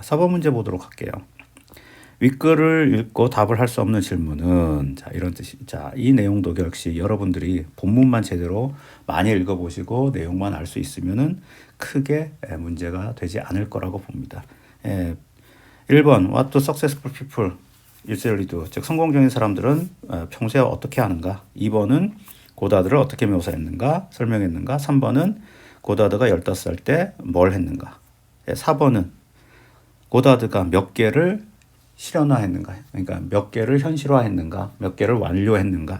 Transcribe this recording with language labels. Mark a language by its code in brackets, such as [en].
[ko] 4번 문제 보도록 할게요. 윗글을 읽고 답을 할 수 없는 질문은 자, 이런 뜻이. 자, 이 내용도 역시 여러분들이 본문만 제대로 많이 읽어보시고 내용만 알 수 있으면은 크게 문제가 되지 않을 거라고 봅니다. [en] 1번 What do successful people usually do? [ko] 즉 성공적인 사람들은 평소에 어떻게 하는가? 2번은 고다드를 어떻게 묘사했는가? 설명했는가? 3번은 고다드가 15살 때 뭘 했는가? 4번은 고다드가 몇 개를 실현화했는가? 그러니까 몇 개를 현실화했는가? 몇 개를 완료했는가?